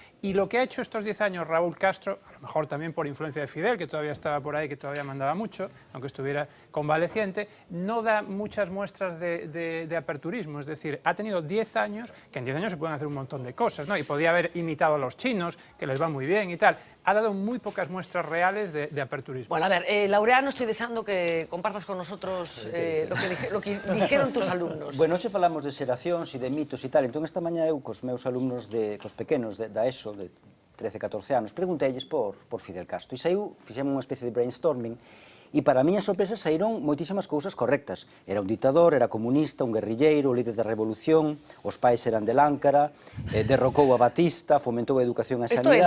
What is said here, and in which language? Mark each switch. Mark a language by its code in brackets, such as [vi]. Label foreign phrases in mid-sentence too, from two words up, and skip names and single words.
[es] Y lo que ha hecho estos 10 años Raúl Castro, a lo mejor también por influencia de Fidel, que todavía estaba por ahí, que todavía mandaba mucho, aunque estuviera convaleciente, no da muchas muestras de aperturismo. Es decir, ha tenido 10 años, que en 10 años se pueden hacer un montón de cosas, ¿no? Y podía haber imitado a los chinos, que les va muy bien y tal. Ha dado muy pocas muestras reales de aperturismo. Bueno, a ver, Laureano, estoy deseando que compartas con nosotros lo que dijeron tus alumnos. [gl] Bueno, hoxe falamos de xeracións e de mitos e tal, entón esta mañá eu cos meus alumnos cos pequenos da ESO, de 13-14 anos, pregunteilles por Fidel Castro e fixemos unha especie de brainstorming e para a miña sorpresa saíron moitísimas cousas correctas. Era un dictador, era comunista, un guerrilleiro, o líder da revolución, os pais eran de Láncara, derrocou a Batista, fomentou a educación e a sanidade.